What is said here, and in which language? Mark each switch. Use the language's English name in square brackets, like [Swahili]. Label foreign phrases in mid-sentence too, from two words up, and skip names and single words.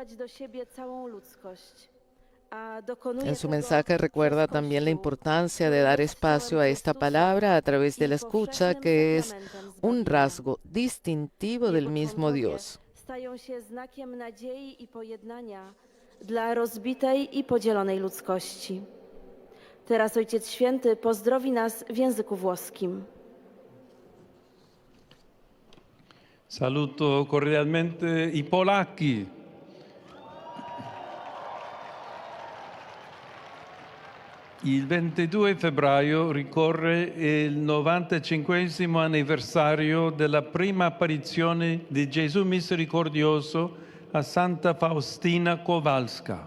[Spanish] En su mensaje recuerda también la importancia de dar espacio a esta palabra a través de la escucha, que es un rasgo distintivo del mismo Dios. [Polish] Dla rozbitej i podzielonej ludzkości. Teraz Ojciec Święty pozdrowi nas w języku włoskim. [Italian] Saluto cordialmente i polacchi. Il 22 febbraio ricorre il 95 anniversario della prima apparizione di Gesù misericordioso a Santa Faustina Kowalska.